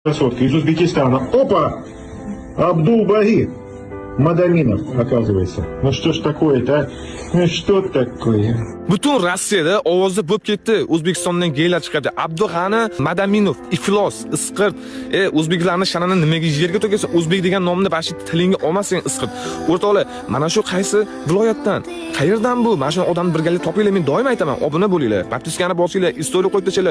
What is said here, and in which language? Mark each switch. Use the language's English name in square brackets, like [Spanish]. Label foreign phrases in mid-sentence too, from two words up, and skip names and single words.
[Russian] Красотка из Узбекистана. Опа! Абдул-Баги Мадаминов, оказывается. Ну что ж такое-то, а? Ну что такое? [Uzbek] Butun Rossiyada ovozi bo'lib ketdi. O'zbekistondan geylar chiqadi. Abdug'ani Madaminov, iflos, isqirt. O'zbeklarning sha'nini nimaga yerga to'kasa, o'zbek degan nomni bashi tilingga olmasang isqirt. O'rtoqlar, mana shu qaysi viloyatdan? Qayerdan bu? Mana shu odamni birgalikda topinglar, men doim aytaman, obuna bo'linglar. Podpiskani bosinglar, istoriya qo'yib tashinglar.